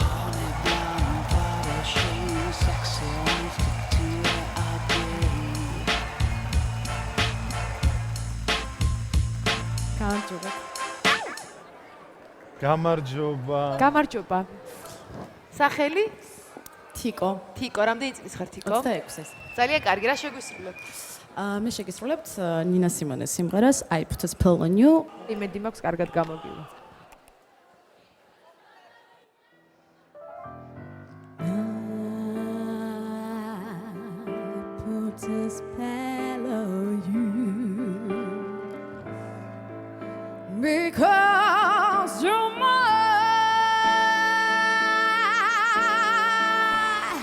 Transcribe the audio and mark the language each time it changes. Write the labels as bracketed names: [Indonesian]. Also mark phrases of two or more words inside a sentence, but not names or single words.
[Georgian] გამარჯობა. სახელი? თიკო. თიკო, რამდენი წლის ხარ თიკო? 26-ის. ძალიან კარგი, რა შეგვისრულებ? მე შეგისრულებთ ნინა სიმონეს სიმღერას I put a spell on you. იმედი მაქვს კარგად გამოგივა. [English] Put a spell on you because you're mine.